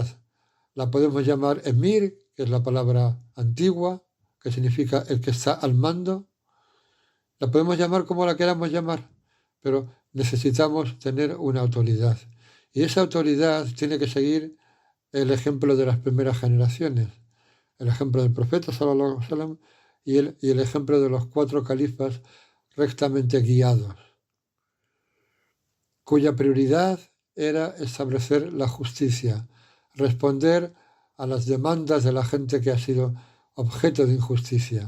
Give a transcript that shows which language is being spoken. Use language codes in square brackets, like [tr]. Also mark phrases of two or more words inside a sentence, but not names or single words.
[es] La podemos llamar emir, que es la palabra antigua, que significa el que está al mando. La podemos llamar como la queramos llamar, pero necesitamos tener una autoridad. Y esa autoridad tiene que seguir el ejemplo de las primeras generaciones, el ejemplo del profeta [ar] صلى الله عليه وسلم [es] y el ejemplo de los 4 califas rectamente guiados, cuya prioridad era establecer la justicia, responder a las demandas de la gente que ha sido objeto de injusticia.